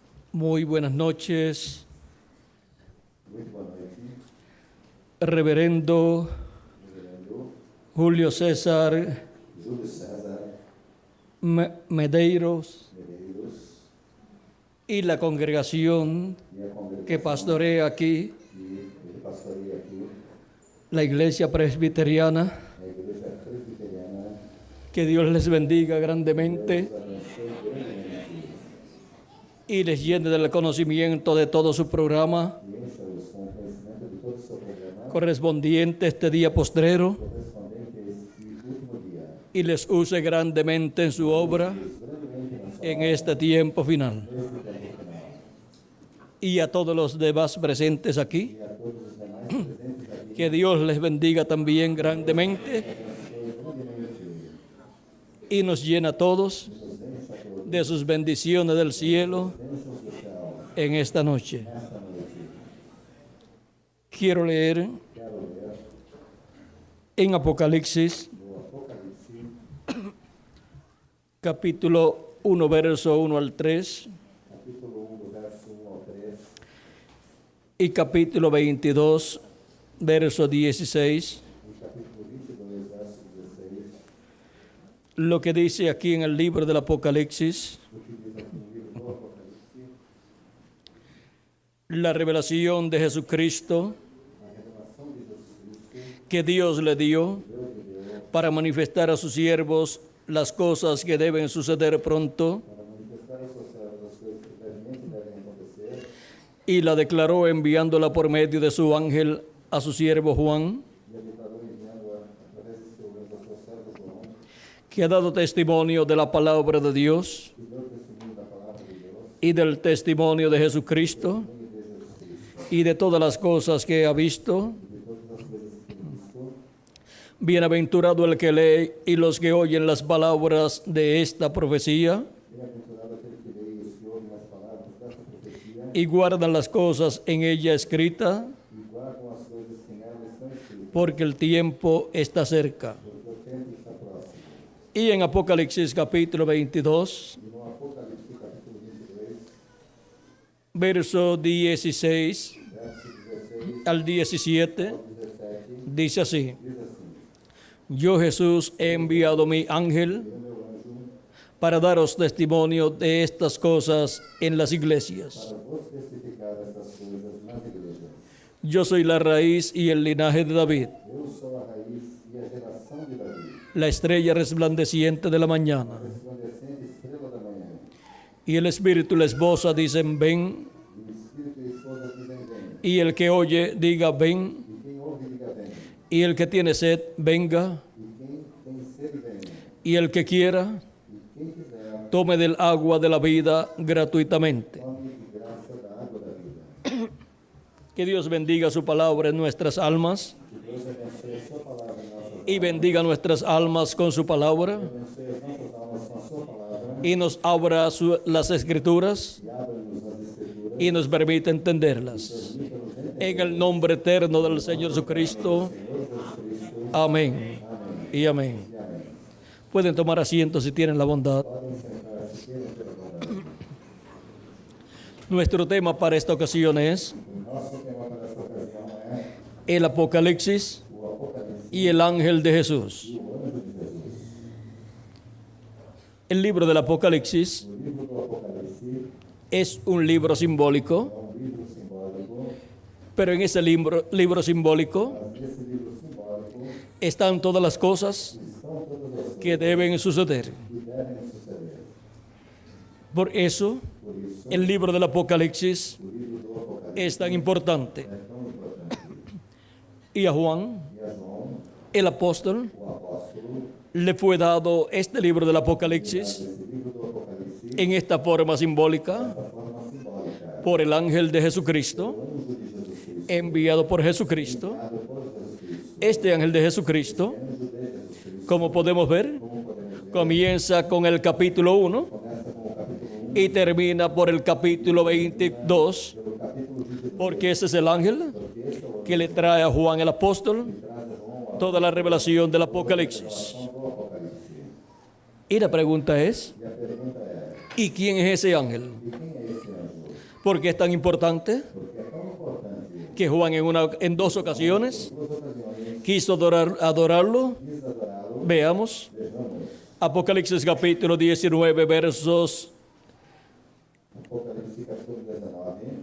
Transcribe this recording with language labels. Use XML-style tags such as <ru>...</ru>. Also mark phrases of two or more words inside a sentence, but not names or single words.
<es>Muy buenas noches,</es> <pt>Muito boa noite,</pt> <es>reverendo</es> <pt>reverendo</pt> <es>Julio César</es> <pt>Júlio César</pt> <es>Medeiros</es> <pt>Medeiros</pt> <es>y la congregación</es> <pt>e a congregação</pt> <es>que pastorea aquí,</es> <pt>que pastoreia aqui,</pt> <es>la iglesia presbiteriana.</es> <pt>a Igreja Presbiteriana.</pt> <es>Que Dios les bendiga</es> <pt>Deus</pt> <es>grandemente</es> <pt>abençoe grandemente</pt> <es>y les llene del conocimiento de todo su programa</es> <pt>e encha-os com o conhecimento de todo o seu programa</pt> <es>correspondiente a este día postrero</es> <pt>correspondente a este último dia.</pt> <es>y les use grandemente en su obra</es> <pt>Grandemente na sua</pt> <es>en este tiempo final.</es> <pt>neste tempo final.</pt> <es>Y a todos los demás presentes aquí,</es> <pt>E a todos os demais presentes aqui,</pt> <es>que Dios les bendiga también grandemente</es> <pt>abençoe grandemente,</pt> <es>y nos llena a todos</es> <pt>nos encha a todos,</pt> <es>de sus bendiciones del cielo</es> <pt>bênçãos do céu</pt> <es>en esta noche.</es> <pt>nesta noite.</pt> <es>Quiero leer</es> <pt>Quero ler</pt> <es>en Apocalipsis</es> <pt>no Apocalipse,</pt> <es>capítulo 1, verso 1 al 3</es> <pt>capítulo 1, do verso 1 ao 3,</pt> <es>y capítulo 22, verso 16,</es> <pt>e capítulo 22, verso 16,</pt> <es>lo que dice aquí en el libro del Apocalipsis,</es> <pt>o que diz aqui no livro do Apocalipse,</pt> <es>la revelación de Jesucristo</es> <pt>a revelação de Jesus Cristo,</pt> <es>que Dios le dio</es> <pt>Deus lhe deu</pt> <es>para manifestar a sus siervos las cosas que deben suceder pronto,</es> <pt>para manifestar a seus servos as coisas que brevemente devem acontecer,</pt> <es>y la declaró enviándola por medio de su ángel a su siervo Juan,</es> <pt>e a declarou enviando-a através de seu servo João,</pt> <es>que ha dado testimonio de la palabra de Dios</es> <pt>que deu testemunho da palavra de Deus</pt> <es>y del testimonio de Jesucristo</es> <pt>e de Jesus Cristo,</pt> <es>y de todas las cosas que ha visto.</es> <pt>e de todas as coisas que tem visto.</pt> <es>Bienaventurado el que lee y los que oyen las palabras de esta profecía</es> <pt>Bem-aventurado aquele que lê e os que ouvem as palavras desta profecia</pt> <es>y guardan las cosas en ella escritas,</es> <pt>e guardam as coisas que nela estão escritas,</pt> <es>porque el tiempo está cerca.</es> <pt>porque o tempo está próximo.</pt> <es>Y en Apocalipsis capítulo 22,</es> <pt>E no Apocalipse, capítulo 22,</pt> <es>verso 16</es> <pt>verso 16</pt> <es>al 17,</es> <pt>ao 17,</pt> <es>dice así:</es> <pt>diz assim:</pt> <es>Yo Jesús he enviado mi ángel</es> <pt>"Eu, meu anjo,</pt> <es>para daros testimonio de estas cosas en las iglesias.</es> <pt>para vos testificar estas coisas nas igrejas.</pt> <es>Yo soy la raíz y el linaje de David,</es> <pt>Eu sou a raiz e a geração de Davi,</pt> <es>la estrella resplandeciente de la mañana.</es> <pt>resplandecente estrela da manhã.</pt> <es>Y el Espíritu les esposa, dicen ven,</es> <pt>E o Espírito e a esposa dizem: Vem.</pt> <es>y el que oye diga ven,</es> <pt>E quem ouve, diga: Vem.</pt> <es>y el que tiene sed venga,</es> <pt>E quem tem sede, venha.</pt> <es>y el que quiera</es> <pt>E quem quiser,</pt> <es>tome del agua de la vida gratuitamente.</es> <pt>tome de graça da água da vida.</pt> <es>Que Dios bendiga su palabra en nuestras almas</es> <pt>Que Deus abençoe a sua palavra em nossas almas.</pt> <es>y bendiga nuestras almas con su palabra</es> <pt>Abençoe as nossas almas com a sua palavra</pt> <es>y nos abra las escrituras</es> <pt>e abra-nos as escrituras</pt> <es>y nos permita entenderlas. En el nombre eterno del Señor Jesucristo. Amén. Y amén.</es> <pt>e amém.</pt> <es>Pueden tomar asiento si tienen la bondad.</es> <pt>Podem sentar-se, queiram pela bondade.</pt> <es>Nuestro tema para esta ocasión es</es> <pt>O nosso tema para esta ocasião é</pt> <es>el Apocalipsis</es> <pt>o Apocalipse</pt> <es>y el ángel de Jesús.</es> <pt>e o anjo de Jesus.</pt> <es>El libro del Apocalipsis</es> <pt>O livro do Apocalipse</pt> <es>es un libro simbólico,</es> <pt>é livro simbólico,</pt> <es>pero en ese libro simbólico</es> <pt>mas nesse livro simbólico</pt> <es>están todas las cosas</es> <pt>estão todas as coisas</pt> <es>que deben suceder.</es> <pt>que devem suceder.</pt> <es>Por eso,</es> <pt>Por isso,</pt> <es>el libro del Apocalipsis</es> <pt>o livro do Apocalipse</pt> <es>es tan importante.</es> <pt>é tão importante.</pt> <es>Y a Juan,</es> <pt>E a João,</pt> <es>el apóstol,</es> <pt>o apóstolo,</pt> <es>le fue dado este libro del Apocalipsis</es> <pt>esse livro do Apocalipse</pt> <es>en esta forma simbólica</es> <pt>da forma simbólica.</pt> <es>por el ángel de Jesucristo,</es> <pt>O anjo de Jesus Cristo,</pt> <es>enviado por Jesucristo.</es> <pt>dado por Jesus Cristo,</pt> <es>Este ángel de Jesucristo,</es> <pt>anjo de Jesus Cristo,</pt> <es>como podemos ver,</es> <pt>como podemos ver,</pt> <es>comienza con el capítulo 1</es> <pt>começa com o capítulo 1,</pt> <es>y termina por el capítulo 22,</es> <pt>pelo capítulo 22,</pt> <es>porque ese es el ángel</es> <pt>porque esse é o</pt> <es>que le trae a Juan el apóstol</es> <pt>que traz a João a</pt> <es>toda la revelación del Apocalipsis.</es> <pt>revelação do Apocalipse.</pt> <es>Y la pregunta es,</es> <pt>E a pergunta é:</pt> <es>¿y quién es ese ángel?</es> <pt>e quem é esse anjo?</pt> <es>¿Por qué es tan importante?</es> <pt>Porque é tão importante.</pt> <es>Que Juan en dos ocasiones</es> <pt>Duas ocasiões</pt> <es>quiso adorarlo.</es> <pt>quis adorá-lo.</pt> <es>Veamos.</es> <pt>Vejamos.</pt> <es>Apocalipsis capítulo 19,</es> <pt>Apocalipse capítulo 19,</pt>